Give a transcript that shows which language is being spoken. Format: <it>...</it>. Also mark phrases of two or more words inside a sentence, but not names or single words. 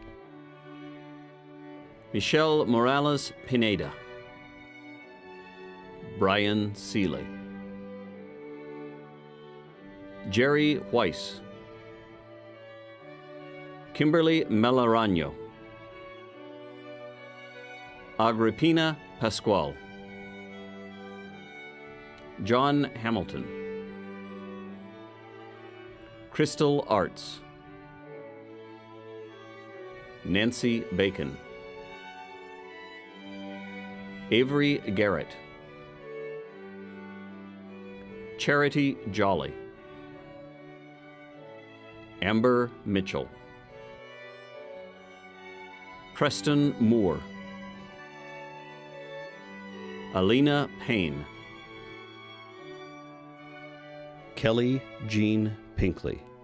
<en>Michelle Morales Pineda, Brian Seeley, Jerry Weiss, Kimberly Melarano, Agrippina Pascual, John Hamilton, Crystal Arts, Nancy Bacon, Avery Garrett, Charity Jolly, Amber Mitchell, Preston Moore, Alina Payne, Kelly Jean Pinkley,</en>